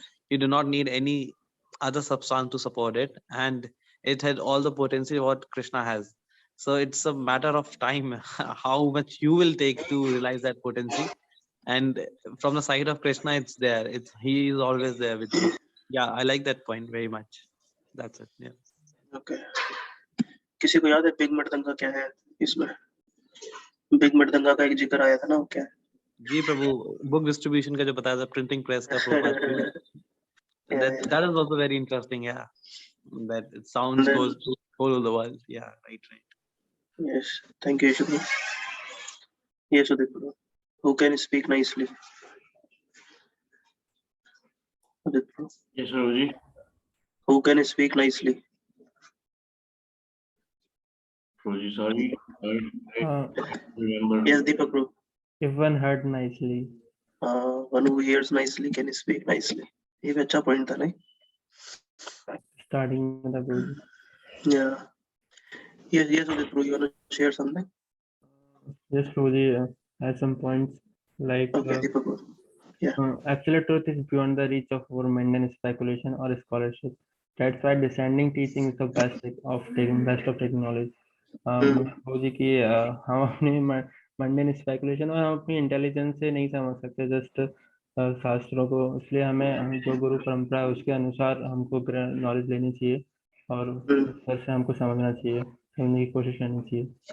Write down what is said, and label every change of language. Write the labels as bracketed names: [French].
[English] You do not need any other substance to support it, and it had all the potency what Krishna has. So it's a matter of time how much you will take to realize that potency. And from the side of Krishna, it's there. He is always there with you. Yeah, I like that point very much. That's it. Yeah. Okay. [Hindi] किसी को याद है big mridanga क्या है इसमें? Big mridanga का एक जिक्र आया था ना, वो क्या है? जी प्रभु, बुक डिस्ट्रीब्यूशन का जो बताया था, प्रिंटिंग प्रेस का Prabhupada [English] that is also very interesting. Yeah, that it sounds goes to all over the world. Yeah, right. Yes, thank you, Ishu bro. Yes, Udit bro. Who can speak nicely? Udit bro. Yes, Guruji. Who can speak nicely? Prabhuji, sorry. I Uh, remember. Yes, Deepak Prabhu. if one heard nicely. One who hears nicely can speak nicely. [Hindi] ये भी अच्छा point था नहीं? [English] Starting with the Prabhuji. Yeah. Yes, Udit Prabhu, you want to share something? Yes, Prabhuji has some points like Okay, Deepak Prabhu. actually truth is beyond the reach of our mundane speculation or scholarship. That's why descending teaching is the best of taking knowledge. [Hindi] Prabhuji की हम अपनी mundane speculation और हम अपनी intelligence से नहीं समझ सकते जस्ट शास्त्रों को, इसलिए हमें जो गुरु परंपरा है उसके अनुसार हमको नॉलेज लेनी चाहिए और उस तरह से हमको समझना चाहिए, समझने की कोशिश करनी चाहिए।